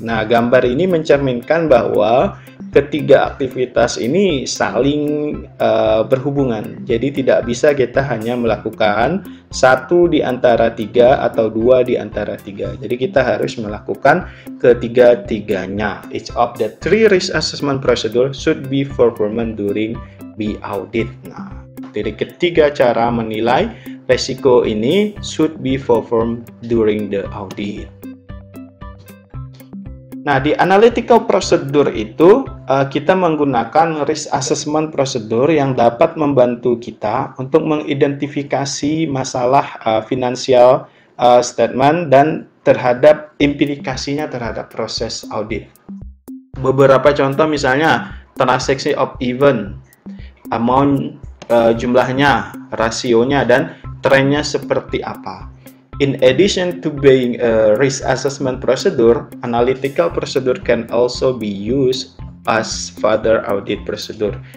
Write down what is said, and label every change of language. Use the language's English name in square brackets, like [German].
[Indonesian] Nah, gambar ini mencerminkan bahwa ketiga aktivitas ini saling berhubungan. Jadi tidak bisa kita hanya melakukan satu di antara tiga atau dua di antara tiga. Jadi kita harus melakukan ketiga-tiganya. [English] Each of the three risk assessment procedure should be performed during the audit. [Indonesian] Nah, dari ketiga cara menilai resiko ini [English] should be performed during the audit. [Indonesian] Nah, di analytical procedure itu kita menggunakan risk assessment procedure yang dapat membantu kita untuk mengidentifikasi masalah financial statement dan terhadap implikasinya terhadap proses audit. Beberapa contoh misalnya transaksi of event, amount, jumlahnya, rasionya, dan trennya seperti apa. [English] In addition to being a risk assessment procedure, analytical procedure can also be used as further audit procedure.